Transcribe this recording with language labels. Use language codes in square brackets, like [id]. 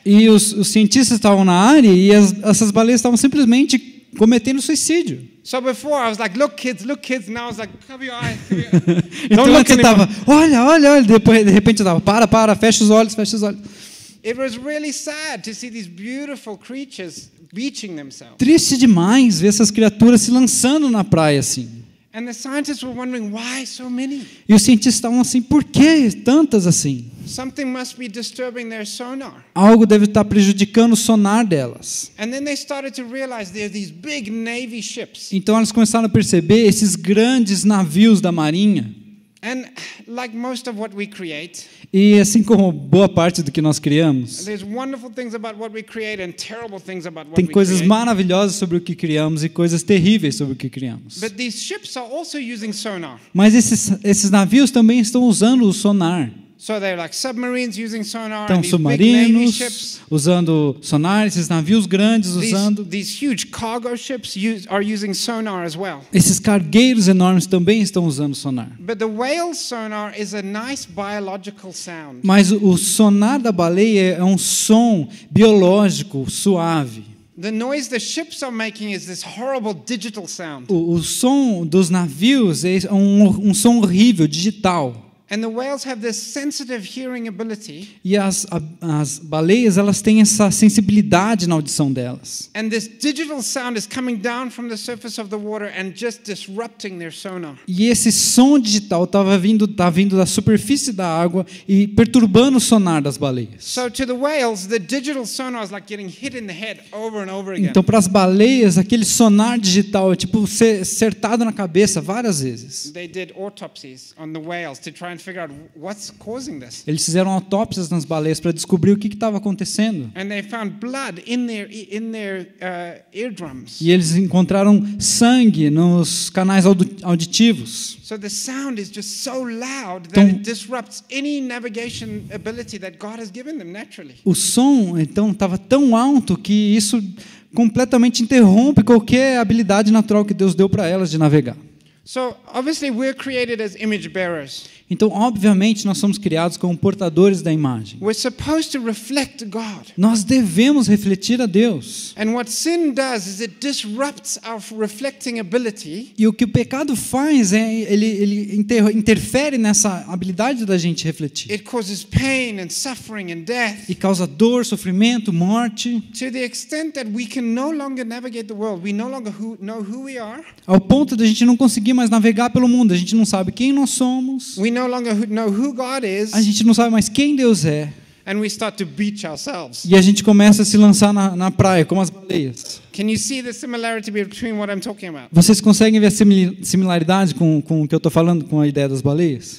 [pt] E os cientistas estavam na área e essas baleias estavam simplesmente cometendo suicídio. [en] So before I was like, look kids. Now I was like, cover your eyes. [pt] Então antes eu estava, olha, depois de repente eu estava, para, fecha os olhos. [en] It was really sad to see these beautiful creatures beaching themselves. [pt] Triste demais ver essas criaturas se lançando na praia assim. [en] And the scientists were wondering why so many. [pt] E os cientistas estavam assim, por que tantas assim? [en] Something must be disturbing their sonar. [pt] Algo deve estar prejudicando o sonar delas. [en] And then they started to realize there are these big navy ships. [pt] Então elas começaram a perceber esses grandes navios da marinha. [en] And like most of what we create, [pt] e assim como boa parte do que nós criamos, [en] there's wonderful things about what we create and terrible things about what [pt] tem [en] we [pt] coisas [en] create. [pt] maravilhosas sobre o que criamos e coisas terríveis sobre o que criamos. [en] But these ships are also using sonar. [pt] Mas esses navios também estão usando o sonar. [en] So they're like submarines using sonar, [pt] Então, [en] and these big navy [pt] submarinos [en] ships. [pt] usando sonar, esses navios grandes usando. [en] These huge cargo ships are using sonar as well. [pt] Esses cargueiros enormes também estão usando sonar. [en] But the whale sonar is a nice biological sound. [pt] Mas o sonar da baleia é um som biológico suave. [en] The noise the ships are making is this horrible digital sound. [pt] O som dos navios é um som horrível, digital. [en] And the whales have this sensitive hearing ability. [pt] E as baleias, elas têm essa sensibilidade na audição delas. [en] And this digital sound is coming down from the surface of the water and just disrupting their sonar. [pt] E esse som digital tá vindo da superfície da água e perturbando o sonar das baleias. [en] So to the whales, the digital sonar is like getting hit in the head over and over again. [pt] Então, para as baleias, aquele sonar digital é tipo ser acertado na cabeça várias vezes. [en] They did autopsies on the whales to try and figure out what's causing this. [pt] Eles fizeram autópsias nas baleias para descobrir o que estava acontecendo. [en] And they found blood in their eardrums. [pt] E eles encontraram sangue nos canais auditivos. [en] So the sound is just so loud that it disrupts any navigation ability that God has given them naturally. [pt] O som então estava tão alto que isso completamente interrompe qualquer habilidade natural que Deus deu para elas de navegar. [en] So obviously we're created as image bearers. [pt] Então, obviamente, nós somos criados como portadores da imagem. [en] We're supposed to reflect God. [pt] Nós devemos refletir a Deus. [en] And what sin does is it disrupts our reflecting ability. [pt] E o que o pecado faz é ele interfere nessa habilidade da gente refletir. [en] It causes pain and suffering and death. [pt] E causa dor, sofrimento, morte. [en] To the extent that we can no longer navigate the world, we no longer know who we are. [pt] Ao ponto de a gente não conseguir mais navegar pelo mundo, a gente não sabe quem nós somos. [en] We no longer know who God is. [pt] A gente não sabe mais quem Deus é. [en] And we start to beach ourselves. [pt] E a gente começa a se lançar na praia, como as baleias. [en] Can you see the similarity between what I'm talking about? [pt] Vocês conseguem ver a similaridade com o que eu estou falando com a ideia das baleias?